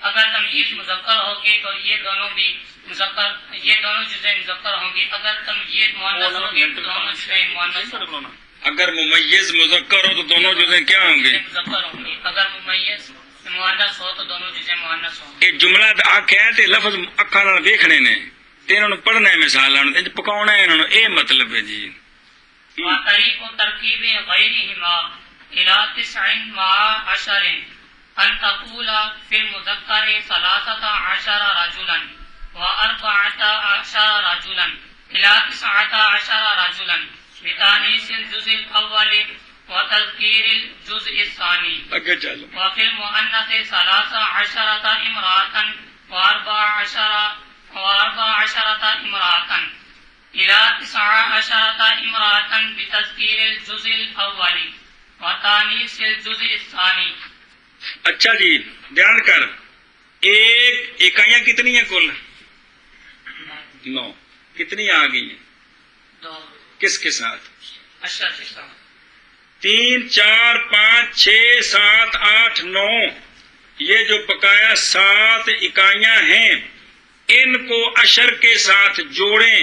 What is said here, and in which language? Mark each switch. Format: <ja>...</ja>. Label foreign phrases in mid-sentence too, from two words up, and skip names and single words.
<ur>اگر تمجید مذکر ہوگی تو یہ دونوں بھی مذکر، یہ دونوں چیزیں مذکر ہوں گی۔ اگر تمجید مؤنث ہوگی تو دونوں چیزیں مؤنث ہوں گی۔ اگر ممیز مذکر ہو تو دونوں جزیں کیا ہوں گے؟ مذکر ہوں گی۔ اگر ممیز مؤنث ہو تو دونوں چیزیں مؤنث ہوں گی۔</ur> <pa>ایک جملہ آخیا تے لفظ اکھاں نال دیکھنے نے تے انہاں نوں پڑھنا ہے، مثالاں نوں تے پکاونا ہے انہاں نوں، اے مطلب ہے جی۔</pa> <ar>وطریق ترکیب غیرہما الی 9 مع 10 ان تقول فی المذکر 13 رجلا و 14 رجلا الی 19 رجلا بتانیث الجزء الاول و تذکیر الجزء الثانی،</ar> <pa>اگے چلو۔</pa> <ar>وفی المؤنث 13 امراتا و 14 امراتا إلى 19 امرأة بتذكير الجزء الأول وتانيث الجزء الثاني۔</ar> <ur>اچھا جی دھیان کر، ایک اکائیاں کتنی ہیں کل؟ 9. کتنی آ گئی ہیں؟ 2 کس کے ساتھ؟ عشر کے ساتھ. 3 4 5 6 7 8 9 یہ جو بقایا 7 اکائیاں ہیں ان کو عشر کے ساتھ جوڑیں.</ur>